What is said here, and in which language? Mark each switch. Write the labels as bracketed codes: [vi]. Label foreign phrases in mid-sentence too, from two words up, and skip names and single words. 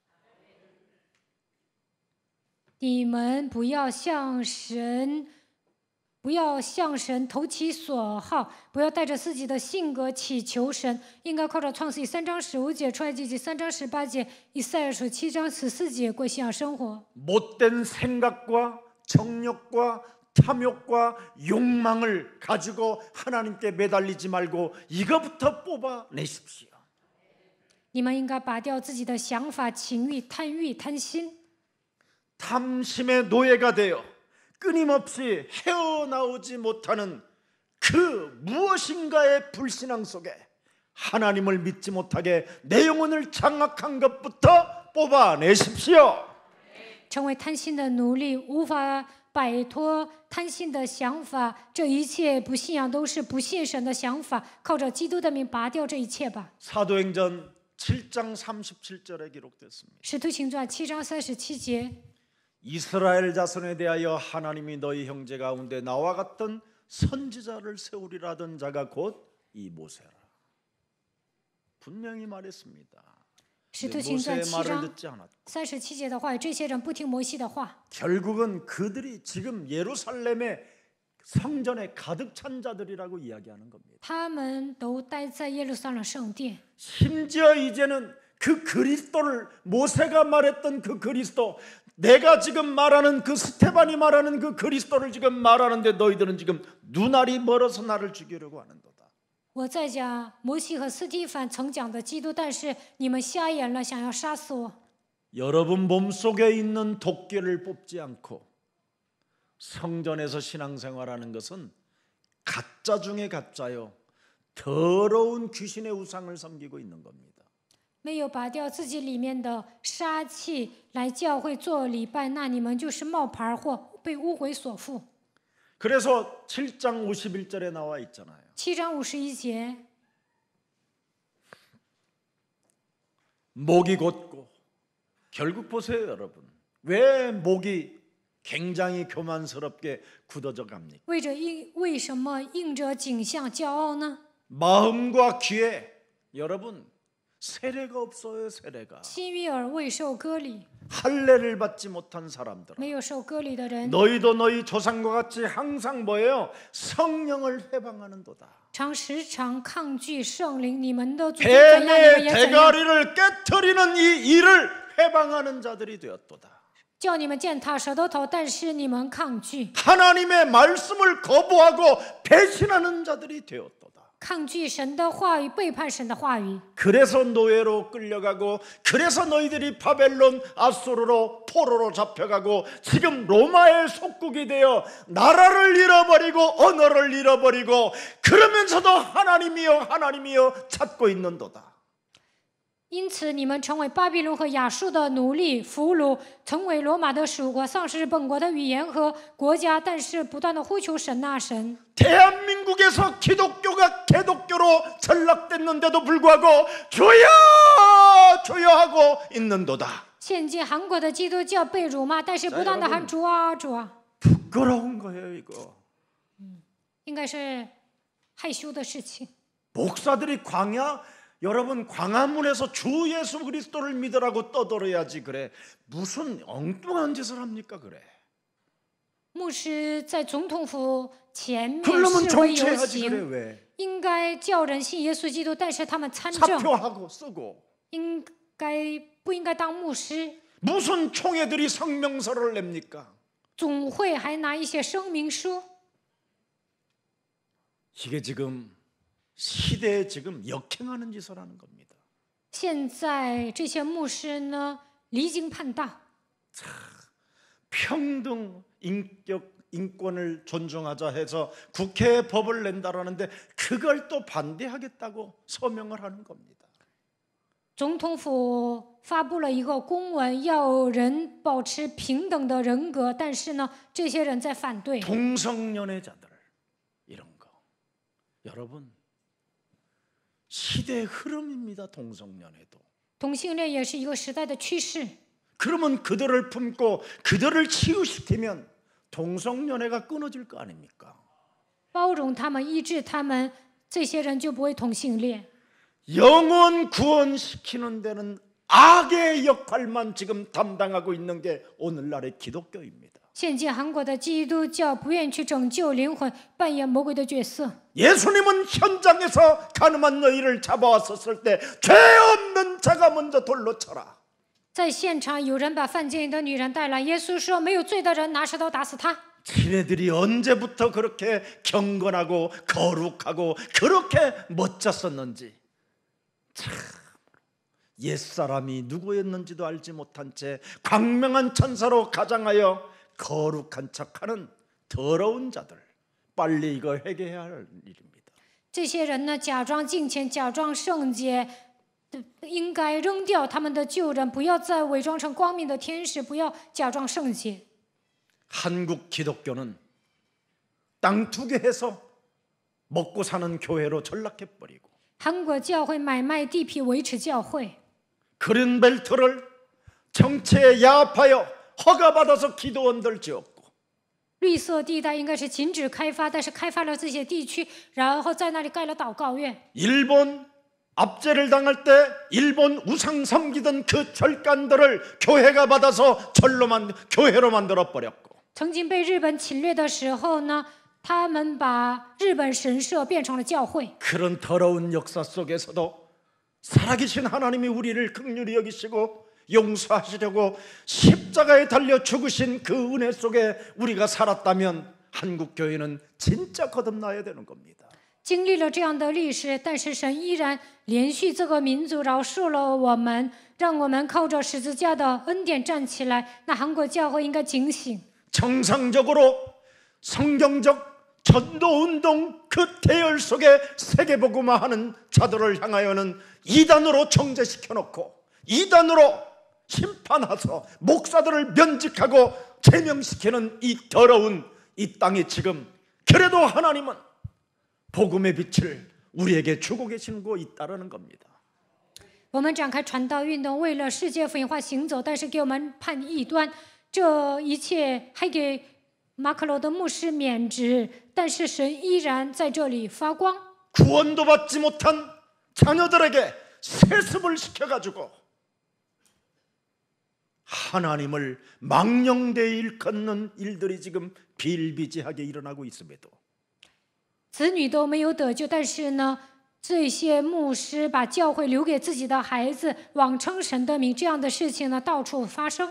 [zh] 你们不要向神投其所好，不要带着自己的性格祈求神，应该靠着创世记3章15节、出埃及记3章18节、以赛亚书7章14节过信仰生活。 [ko] 못된 생각과 정욕과 탐욕과 욕망을 가지고 하나님께 매달리지 말고 이거부터 뽑아내십시오. [zh] 你们应该拔掉自己的想法、情欲、贪欲、贪心。 [ko] 탐심의 노예가 되어 끊임없이 헤어나오지 못하는 그 무엇인가의 불신앙 속에 하나님을 믿지 못하게 내 영혼을 장악한 것부터 뽑아내십시오. [zh] 成为贪心的奴隶，无法摆脱贪心的想法，这一切不信仰都是不信神的想法，靠着基督的名拔掉这一切吧。 [ko] 사도행전 7장 37절에 기록됐습니다. [zh] 使徒行传7章37节。 [ko] 이스라엘 자손에 대하여 하나님이 너희 형제 가운데 나와 같은 선지자를 세우리라던 자가 곧 이 모세라. 분명히 말했습니다. [zh] 使徒行传 [ko] 모세의 [zh] 7 [ko] 말을 [zh] 章 [ko] 듣지 않았고 [zh] 37 节的话，这些人不听摩西的话， [ko] 결국은 그들이 지금 예루살렘의 성전에 가득 찬 자들이라고 이야기하는 겁니다. [zh] 他们都待在耶路撒冷圣殿。 [ko] 심지어 이제는 그 그리스도를 모세가 말했던 그 그리스도, 내가 지금 말하는 그 스테반이 말하는 그 그리스도를 지금 말하는데 너희들은 지금 눈알이 멀어서 나를 죽이려고 하는도다. [zh] 我在讲摩西和斯蒂凡曾讲的基督，但是你们瞎眼了，想要杀死我。 [ko] 여러분 몸속에 있는 도끼를 뽑지 않고 성전에서 신앙생활하는 것은 가짜 중에 가짜요, 더러운 귀신의 우상을 섬기고 있는 겁니다. [zh] 没有拔掉自己里面的杀气来教会做礼拜，那你们就是冒牌货，被污秽所附。 [ko] 그래서 7장 51절에 나와 있잖아요. [zh] 7 章51节， [ko] 목이 곧고, 결국 보세요 여러분, 왜 목이 굉장히 교만스럽게 굳어져 갑니까? [zh] 为什么应着景象骄傲呢？ [ko] 마음과 귀에 여러분 세례가 없어요. 세례가 [zh] 心与耳未受割礼， [ko] 할례를 받지 못한 사람들, [zh] 没有受割礼的人， [ko] 너희도 너희 조상과 같이 항상 뭐예요? 성령을 회방하는도다. [zh] 时常抗拒圣灵，你们的祖宗怎样，你们 [ko] 뱀의 [zh] 也怎样， [ko] 대가리를 깨트리는 이 일을 회방하는 자들이 되었도다. [zh] 叫你们践踏舌头头，但是你们抗拒， [ko] 하나님의 말씀을 거부하고 배신하는 자들이 되었도다. [zh] 抗拒神的话语，背叛神的话语。 [ko] 그래서 노예로 끌려가고, 그래서 너희들이 바벨론 아수르로 포로로 잡혀가고, 지금 로마의 속국이 되어 나라를 잃어버리고 언어를 잃어버리고, 그러면서도 하나님이여 하나님이여 찾고 있는도다. [zh] 因此，你们成为巴比伦和亚述的奴隶、俘虏，成为罗马的属国，丧失本国的语言和国家，但是不断的呼求神啊神。 [ko] 대한민국에서 기독교가 개독교로 전락됐는데도 불구하고 주여 주여 하고 있는도다. [zh] 现今韩国的基督教被辱骂，但是不断的喊主啊主啊， [ko] 부끄러운 거예요 이거. [zh] 应该是害羞的事情。 [ko] 목사들이 여러분 광화문에서 주 예수 그리스도를 믿으라고 떠들어야지 그래. 무슨 엉뚱한 짓을 합니까 그래. [zh] 牧师在总统府前面 [ko] 그러면 [zh] 示威游 [ko] 정치해야지 그래 [zh] 行， [ko] 왜. [zh] 应该叫人信耶稣基督，但是他们参政， [ko] 사표하고 쓰고. [zh] 不应该当牧师？ [ko] 무슨 총회들이 성명서를 냅니까? [zh] 总会还拿一些声明书。 [ko] 이게 지금 시대에 지금 역행하는 짓을 하는 겁니다. [zh] 现在这些牧师呢，离经叛道， [ko] 평등 인권을 존중하자 해서 국회에 법을 낸다라는데 그걸 또 반대하겠다고 서명을 하는 겁니다. [zh] 总统府发布了一个公文，要人保持平等的人格，但是呢，这些人在反对。 [ko] 동성연애자들 이런 거 여러분 시대의 흐름입니다. 동성연애도 [zh] 同性恋也是一个时代的趋势。 [ko] 그러면 그들을 품고 그들을 치유시키면 동성연애가 끊어질 거 아닙니까? [zh] 包容他们，医治他们，这些人就不会同性恋。 [ko] 영혼 구원시키는 데는 악의 역할만 지금 담당하고 있는 게 오늘날의 기독교입니다. [zh] 现今韩国的基督教不愿去拯救灵魂，扮演魔鬼的角色。 [ko] 예수님은 현장에서 가늠한 너희를 잡아왔었을 때 죄 없는 자가 먼저 돌로 쳐라. [zh] 在现场有人把犯奸淫的女人带来，耶稣说：“没有罪的人拿石头打死他。” [ko] 지네들이 언제부터 그렇게 경건하고 거룩하고 그렇게 멋졌었는지 참 옛사람이 누구였는지도 알지 못한 채 광명한 천사로 가장하여 거룩한 척하는 더러운 자들 빨리 이거 회개해야 할 일입니다. [zh] 这些人呢，假装敬虔，假装圣洁，应该扔掉他们的旧人，不要再伪装成光明的天使，不要假装圣洁。 [ko] 한국 기독교는 땅 투기해서 먹고 사는 교회로 전락해버리고 [zh] 韩国教会买卖地皮维持教会， [ko] 그린벨트를 정치에 야합하여 허가받아서 기도원들 지었고 [zh] 绿色地带应该是禁止开发，但是开发了这些地区，然后在那里盖了祷告院。 [ko] 일본 압제를 당할 때 일본 우상 섬기던 그 절간들을 교회가 받아서 교회로 만들어 버렸고 [zh] 曾经被日本侵略的时候呢，他们把日本神社变成了教会。 [ko] 그런 더러운 역사 속에서도 살아계신 하나님이 우리를 긍휼히 여기시고 용서하시려고 십자가에 달려 죽으신 그 은혜 속에 우리가 살았다면 한국 교회는 진짜 거듭나야 되는 겁니다. [zh] 经历了这样的历史，但是神依然连续这个民族饶恕了我们，让我们靠着十字架的恩典站起来。那韩国教会应该警醒。 [ko] 정상적으로 성경적 전도운동 그 대열 속에 세계복음화하는 자들을 향하여는 이단으로 정죄시켜놓고 이단으로 심판하서 목사들을 면직하고 제명시키는 이 더러운 이 땅이 지금 그래도 하나님은 복음의 빛을 우리에게 주고 계시는 거 있다라는 겁니다. [zh] 我们展开传道运动，为了世界福音化行走，但是给我们判异端，这一切还给马可罗的牧师免职，但是神依然在这里发光。 [ko] 구원도 받지 못한 자녀들에게 세습을 시켜가지고 하나님을 망령되이 일컫는 일들이 지금 비일비재하게 일어나고 있음에도 [zh] 子女都没有得救，但是呢，这些牧师把教会留给自己的孩子，妄称神的名，这样的事情呢，到处发生。